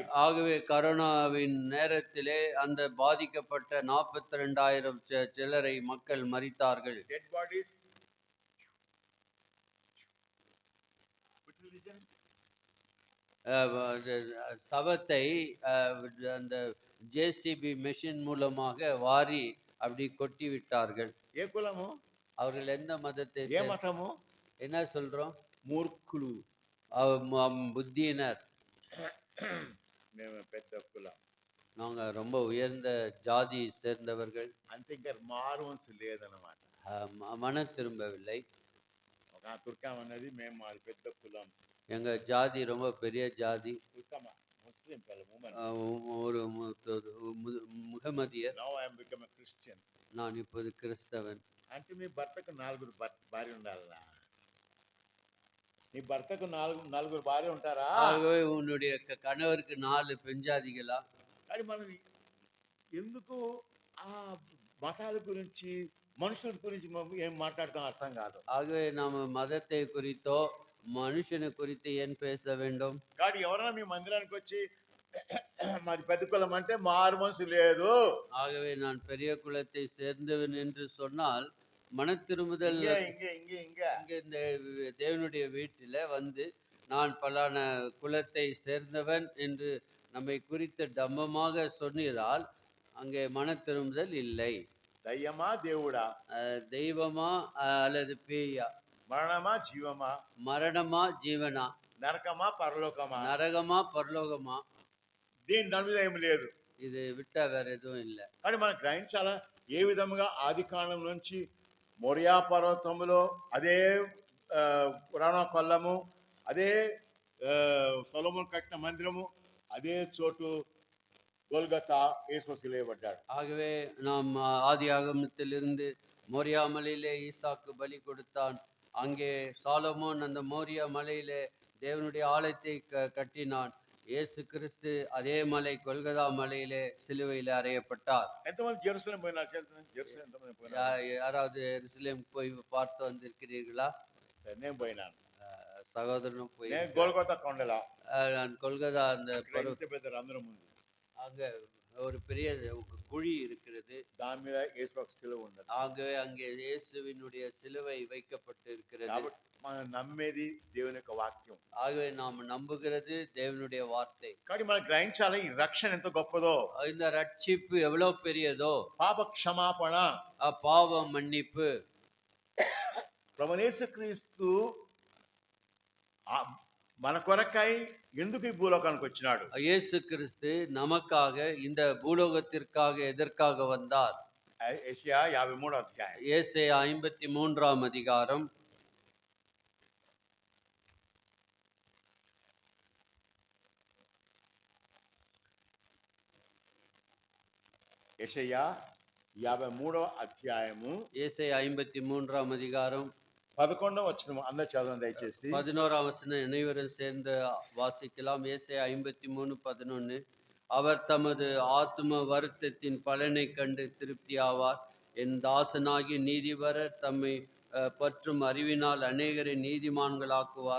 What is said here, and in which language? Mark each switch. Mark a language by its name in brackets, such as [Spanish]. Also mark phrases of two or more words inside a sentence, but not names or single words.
[Tamil] ஆகவே கரோனாவின் நேரத்திலே அந்த பாதிக்கப்பட்ட 42,000 சிலரை மக்கள் மரித்தார்கள். [English] Dead bodies. Which religion? [Tamil] சவத்தை அந்த ஜேசிபி மெஷின் மூலமாக வாரி அப்படி கொட்டி விட்டார்கள். [Telugu] ఏ కులము? [Tamil] அவர்கள் எந்த மதத்தை [Telugu] ఏ మతము? [Tamil] என்ன சொல்றோம்? [Telugu] మూర్ఖులు. [Tamil] புத்தியினர். [Telugu] మేము పెద్ద కులం. [Tamil] நாங்க ரொம்ப உயர்ந்த ஜாதி சேர்ந்தவர்கள். [Telugu] అంటే ఇంకా మారువన్స్ లేదన్నమాట. [Tamil] மன திரும்பவில்லை. [Telugu] ఒక తుర్కం అన్నది మేము మాది పెద్ద కులం. [Tamil] எங்க ஜாதி ரொம்ப பெரிய ஜாதி. [Telugu] తుర్కమా [English] Muslim women. [Tamil] ஒரு முகமதியர். [English] now I am become a Christian. [Tamil] நான் இப்போது கிறிஸ்தவன். [Telugu] అంటే మీ భర్తకు 4 భార్య ఉండాలా? నీ భర్తకు 4 భార్య ఉంటారా? [Tamil] ஆகவே உன்னுடைய கணவருக்கு 4 பெஞ்சாதிகளா? [Telugu] కానీ మనం ఎందుకు ఆ మతాల గురించి మనుషుల గురించి ఏం మాట్లాడతాం అర్థం కాదు. [Tamil] ஆகவே நாம மதத்தை குறித்தோ மனுஷனை குறித்து ஏன் பேச வேண்டும்? [Telugu] కానీ ఎవరైనా మీ మందిరానికి వచ్చి మాది పెద్ద కులం అంటే మారు మనసు లేదు. [Tamil] ஆகவே நான் பெரிய குலத்தை சேர்ந்தவன் என்று சொன்னால் மன திரும்புதல். இங்க இந்த தேவனுடைய வீட்டில வந்து நான் பலான குலத்தை சேர்ந்தவன் என்று நம்மை குறித்து டம்மமாக சொன்னால் அங்கே மன திரும்புதல் இல்லை. [Telugu] దయ్యమా దేవుడా? [Tamil] தெய்வமா அல்லது பேயா? [Telugu] మరణమా జీవమా? [Tamil] மரணமா ஜீவனா? [Telugu] నరకమా పరలోకమా? [Tamil] நரகமா పరలోకమా? [Telugu] దాని మీద ఏమి లేదు. [Tamil] இது விட்டா வேற எதுவும் இல்லை. [Telugu] కానీ మనం గ్రహించాలా, ఏ విధముగా ఆది కాండం నుంచి మోరియా పర్వతంలో అదే పురాణ కొల్లము, అదే సొలొమోన్ కట్టిన మందిరము, అదే చోటు గొల్గతా యేసు సిలువబడ్డాడు. [Tamil] ஆகவே நாம் ஆதி ஆகமத்திலிருந்து மோரியா மலையிலே ஈசாக்கு பலி கொடுத்தான். அங்கே சாலமோன் அந்த மோரியா மலையிலே தேவனுடைய ஆலயத்தை கட்டினான். இயேசு கிறிஸ்து அதே மலை கொல்கதா மலையிலே சிலுவையிலே அறையப்பட்டார். [Telugu] ఎంతమంది జెరూసలేం పోయినారు? జెరూసలేం ఎంతమంది పోయినారు? [Tamil] யாராவது எருசலேம் போய் பார்த்து வந்திருக்கிறீர்களா? [Telugu] సరే, నేను పోయినాను. [Tamil] சகோதரனும் [Telugu] నేను [Tamil] போயிருக்கிறார். [Telugu] గోల్గొతా కొండలా [Tamil] நான் கொல்கதா அந்த [Telugu] అక్కడ ఇంత పెద్ద రంధ్రం ఉంది. [Tamil] அங்க ஒரு பெரிய குழி இருக்கிறது. [Telugu] దాని మీద యేసు శిలువ ఉన్నది. [Tamil] ஆகவே அங்கே இயேசுவினுடைய சிலுவை வைக்கப்பட்டு இருக்கிறது. [Telugu] కాబట్టి మనం నమ్మేది దేవుని యొక్క వాక్యం. [Tamil] ஆகவே நாம் நம்புகிறது தேவனுடைய வார்த்தை. [Telugu] కాబట్టి మనం గ్రహించాలి ఈ రక్షణ ఎంత గొప్పదో. [Tamil] இந்த ரட்சிப்பு எவ்வளவு பெரியதோ, [Telugu] పాప క్షమాపణ, [Tamil] பாவ மன்னிப்பு. [Telugu] ప్రభువైన యేసుక్రీస్తు మన కొరకై ఎందుకు ఈ భూలోకానికి వచ్చినాడు? [Tamil] இயேசு கிறிஸ்து நமக்காக இந்த பூலோகத்திற்காக எதற்காக வந்தார்? [Telugu] యెషయా 53వ అధ్యాయం. [Tamil] ஏசாயா 53ஆம் அதிகாரம். [Telugu] యెషయా 53వ అధ్యాయము. [Tamil] ஏசாயா 53ஆம் அதிகாரம் [Telugu] 11వ వచనం అందరూ చదవండి దయచేసి. [Tamil] 11ஆம் வசனம் அனைவரும் சேர்ந்து வாசிக்கலாம். ஏசாயா 53:11. அவர் தமது ஆத்தும வருத்தத்தின் பலனை கண்டு திருப்தி ஆவார். என் தாசனாகிய நீதிபரர் தம்மை பற்றும் அறிவினால் அநேகரை நீதிமான்களாக்குவார்.